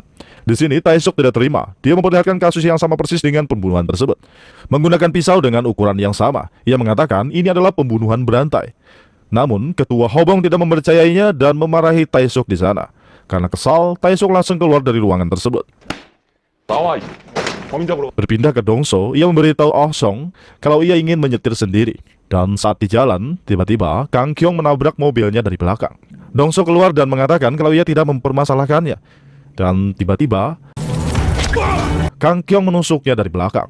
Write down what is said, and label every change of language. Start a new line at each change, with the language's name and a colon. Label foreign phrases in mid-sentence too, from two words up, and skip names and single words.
Indonesian: Di sini Tae-suk tidak terima. Dia memperlihatkan kasus yang sama persis dengan pembunuhan tersebut. Menggunakan pisau dengan ukuran yang sama, ia mengatakan ini adalah pembunuhan berantai. Namun, ketua Ho Bong tidak mempercayainya dan memarahi Tae-suk di sana. Karena kesal, Tae-suk langsung keluar dari ruangan tersebut.
Korean: 나와. 범인 잡으러.
Indonesian: Berpindah ke Dong-so, ia memberitahu Oh Seong kalau ia ingin menyetir sendiri. Dan saat di jalan, tiba-tiba Kang Kyung menabrak mobilnya dari belakang. Dong-so keluar dan mengatakan kalau ia tidak mempermasalahkannya. Dan tiba-tiba Kang Kyung menusuknya dari belakang.